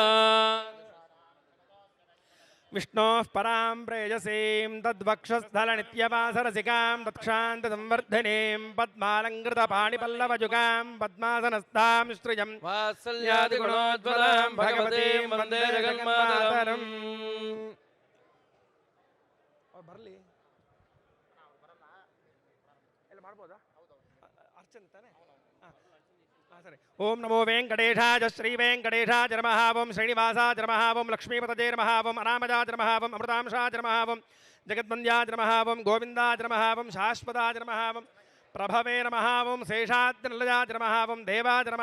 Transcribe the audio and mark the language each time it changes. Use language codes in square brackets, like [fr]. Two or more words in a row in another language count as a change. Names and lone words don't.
[sa] విష్ణోః పరాం ప్రేయసీం తద్వక్షస్థలనిత్యవాసరసికాం తత్క్షాంతసంవర్ధనీం పద్మాలంకృతపాణిపల్లవజుగాం పద్మాసనస్థాం శ్రియం వాత్సల్యాదిగుణోజ్వలాం భగవತೀಂ వందే జగన్మాతరం. [kn] ಬರಲಿ ಎಲ್ಲ ಮಾಡ್ಬೋದಾ? ಅರ್ಚನೆ ತಾನೆ. ಸರಿ. [sa] ಓಂ ನಮೋ ವೆಂಕಟೇಶಾಯ ಶ್ರೀ ವೆಂಕಟೇಶಾಯ ನಮಃ. ಓಂ ಶ್ರೀನಿವಾಸಾಯ ನಮಃ. ಓಂ ಲಕ್ಷ್ಮೀಪತಯೇ ನಮಃ. ಓಂ ಅನಾಮಜಾಯ ನಮಃ. ಓಂ ಅಮೃತಾಂಶಾಯ ನಮಃ. ಓಂ ಜಗದ್ವಂದ್ಯಾಯ ನಮಃ. ಓಂ ಗೋವಿಂದಾಯ ನಮಃ. ಓಂ ಶಾಶ್ವತಾಯ ನಮಃ. ಓಂ ಪ್ರಭವೇ ನಮಃ. ಓಂ ಶೇಷಾದ್ರಿಲಯಾಯ ನಮಃ. ಓಂ ದೇವಾಯ ನಮಃ.